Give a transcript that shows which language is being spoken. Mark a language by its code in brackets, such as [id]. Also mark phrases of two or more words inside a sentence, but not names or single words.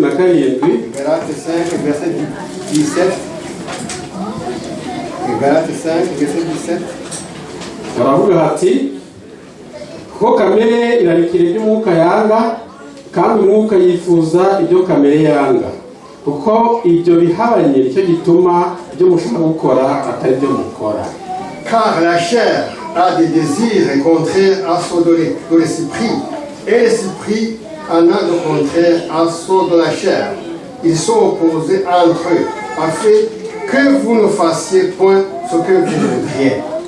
[fr] Galates 5 verset 17. Galates 5 verset 17. [rw] Baravuga hati ko kamere irarikira iby'umwuka yanga kandi umwuka yifuza ibyo kamere yanga kuko ibyo bihabanye nicyo gituma ibyo mushaka gukora atari byo mukora. [fr] Car la chair a des désirs contraires à ceux de l'esprit et l'esprit en a de contraire à ceux de la chair. Ils sont opposés entre eux, afin que vous ne fassiez point ce que vous voudriez.